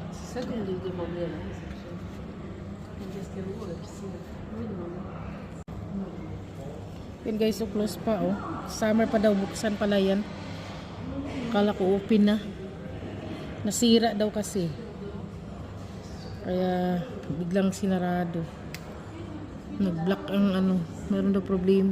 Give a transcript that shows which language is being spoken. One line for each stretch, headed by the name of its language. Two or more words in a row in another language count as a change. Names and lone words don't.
French: ça qu'on lui demandait à la réception. Qu'est-ce qu'elle vaut la piscine? Oui, demandez.
Filipino: Yan guys,
English: so close
Filipino: pa oh. Summer pa daw, buksan pala yan. Akala ko open na. Nasira daw kasi. Kaya biglang sinarado. Nag-block ang ano, meron daw problema.